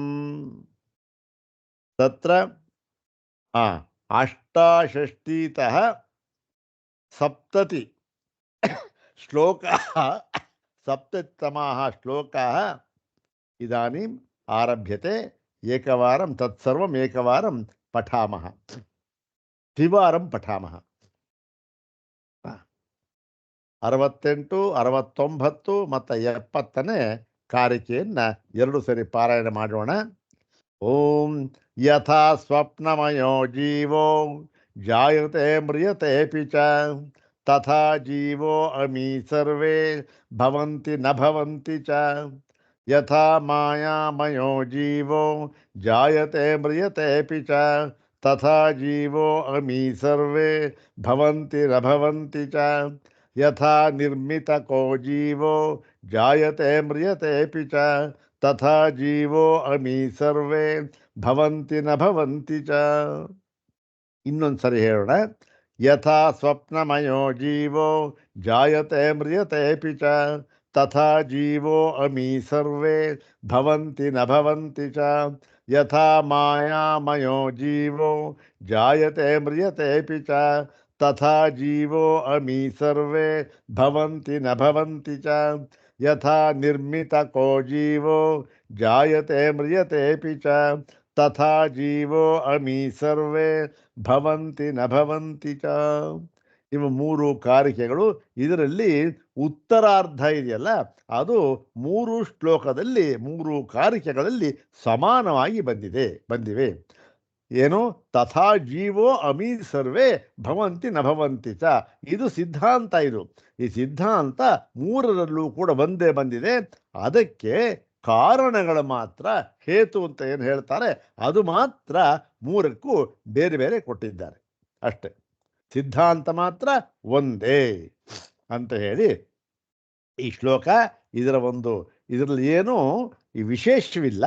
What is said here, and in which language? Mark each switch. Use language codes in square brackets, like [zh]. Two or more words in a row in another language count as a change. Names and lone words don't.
[sa] ತತ್ರ ಅಷ್ಟಾಷಷ್ಟಿತಃ ಸಪ್ತತಿ ಶ್ಲೋಕಾಃ ಸಪ್ತತಮಾः ಶ್ಲೋಕಾः ಇದಾनीಂ ಆರಭ್ಯತೆ ಏಕವಾರಂ ತತ್ಸರ್ವಂ ಏಕವಾರಂ ಪಠಾಮಃ ದ್ವಿವಾರಂ ಪಠಾಮಃ [kn] 68 69 ಮತ್ತು 70ನೇ ಕಾರಿಕೆಯನ್ನು ಎರಡು ಸರಿ ಪಾರಾಯಣ ಮಾಡೋಣ. [sa] ಓಂ ಯಥಾ ಸ್ವಪ್ನಮಯೋ ಜೀವೋ ಜಾಯತೆ ಮ್ರಿಯತೆಪಿ ಚ ತಥಾ ಜೀವೋ ಅಮಿ ಸರ್ವೇ ಭವಂತಿ ನ ಭವಂತಿ ಚ ಯಥಾ ಮಾಯಾಮಯೋ ಜೀವೋ ಜಾಯತೆ ಮ್ರಿಯತೆಪಿ ಚ ತಥಾ ಜೀವೋ ಅಮಿ ಸರ್ವೇ ಭವಂತಿ ನ ಭವಂತಿ ಚ ಯಥಾ ನಿರ್ಮಿತಕೋ ಜೀವೋ ಜಾಯತೆ ಮ್ರಿಯತೆಪಿ ಚ ತಥಾ ಜೀವೋ ಅಮಿ ಸರ್ವೇ ಭವಂತಿ ನ ಭವಂತಿ ಚ. [kn] ಇನ್ನೊಂದು ಸರಿ ಹೇಳೋಣ. [sa] ಯಥಾ ಸ್ವಪ್ನಮಯೋ ಜೀವೋ ಜಾಯತೆ ಮ್ರಿಯತೆಪಿ ಚ ತಥಾ ಜೀವೋ ಅಮಿ ಸರ್ವೇ ಭವಂತಿ ನ ಭವಂತಿ ಚ ಯಥಾ ಮಾಯಾಮಯೋ ಜೀವೋ ಜಾಯತೆ ಮ್ರಿಯತೆಪಿ ಚ ತಥಾ ಜೀವೋ ಅಮಿ ಸರ್ವೇ ಭವಂತಿ ನ ಭವಂತಿ ಚ ಯಥಾ ನಿರ್ಮಿತಕೋ ಜೀವೋ ಜಾಯತೆ ಮ್ರಿಯತೆಪಿ ಚ ತಥಾ ಜೀವೋ ಅಮಿ ಸರ್ವೇ ಭವಂತಿ ನ ಭವಂತಿ ಚ. [kn] ಇವು ಮೂರು ಕಾರಿಕೆಗಳು. ಇದರಲ್ಲಿ ಉತ್ತರಾರ್ಧ ಇದೆಯಲ್ಲ, ಅದು ಮೂರು ಶ್ಲೋಕದಲ್ಲಿ ಮೂರು ಕಾರಿಕೆಗಳಲ್ಲಿ ಸಮಾನವಾಗಿ ಬಂದಿವೆ. ಏನು? [sa] ತಥಾ ಜೀವೋ ಅಮಿ ಸರ್ವೇ ಭವಂತಿ ನ ಭವಂತಿ ಚ. [kn] ಇದು ಸಿದ್ಧಾಂತ. ಈ ಸಿದ್ಧಾಂತ ಮೂರರಲ್ಲೂ ಕೂಡ ಒಂದೇ ಬಂದಿದೆ. ಅದಕ್ಕೆ ಕಾರಣಗಳು ಮಾತ್ರ, ಹೇತು ಅಂತ ಏನು ಹೇಳ್ತಾರೆ ಅದು ಮಾತ್ರ ಮೂರಕ್ಕೂ ಬೇರೆ ಬೇರೆ ಕೊಟ್ಟಿದ್ದಾರೆ ಅಷ್ಟೆ. ಸಿದ್ಧಾಂತ ಮಾತ್ರ ಒಂದೇ ಅಂತ ಹೇಳಿ ಈ ಶ್ಲೋಕ ಇದರಲ್ಲಿ ಏನೂ ಈ ವಿಶೇಷವಿಲ್ಲ.